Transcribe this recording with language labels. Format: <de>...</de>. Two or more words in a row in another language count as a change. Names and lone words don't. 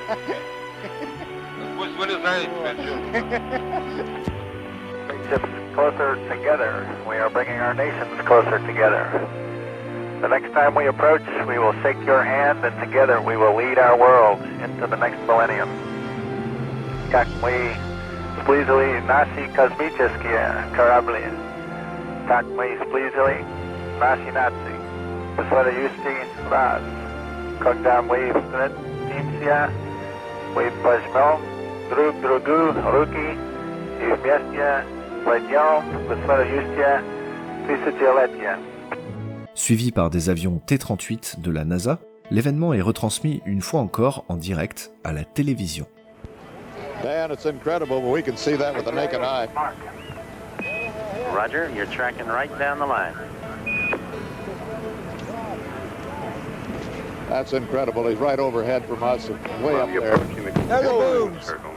<en>Ships closer together. We are bringing our nations closer together. The next time we approach, we will shake your hand, and together we will lead our world into the next millennium.</en> <ru>Как мы сблизили наши космические корабли, так мы сблизили наши нации. В следующий раз, когда мы встретимся, мы пожмем друг другу руки и вместе войдем в следующее тысячелетие.</ru> <fr>Suivi par des avions T-38 de la NASA, l'événement est retransmis une fois encore en direct à la télévision.</fr> <en>Dan, it's incredible, but we can see that with the naked eye. Roger, you're tracking right down the line. That's incredible. He's right overhead from us, way up there. There's the booms.</en>